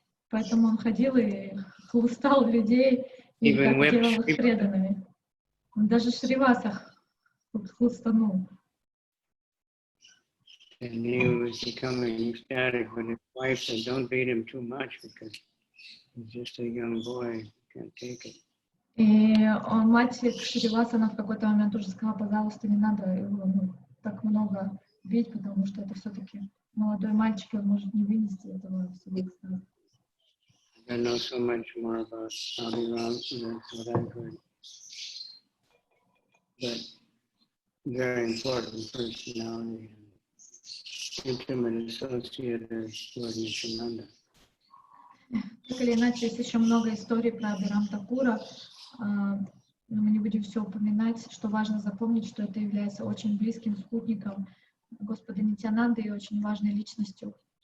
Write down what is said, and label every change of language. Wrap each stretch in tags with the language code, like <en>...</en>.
<ru>Поэтому он ходил и хлыстал людей, и так делал их преданными. Он даже Шриваса хлыстанул.</ru> <en>And he was becoming ecstatic, but his wife said, don't beat him too much because he's just a young boy, can't take it.</en> <ru>И мать Шриваса, она в какой-то момент уже сказала, пожалуйста, не надо его так много бить, потому что это все-таки молодой мальчик, он может не вынести этого всего экстаза.</ru> <en>I know so much more about Abhiram, that's what I've heard. But very important personality. Intimate associate of Lord Nityananda.</en> <ru>Так или иначе, есть еще много историй про Абхирам Такура. Но мы не будем все упоминать, что важно запомнить, что это является очень близким спутником Господа Нитьянанды и очень важной личностью.</ru>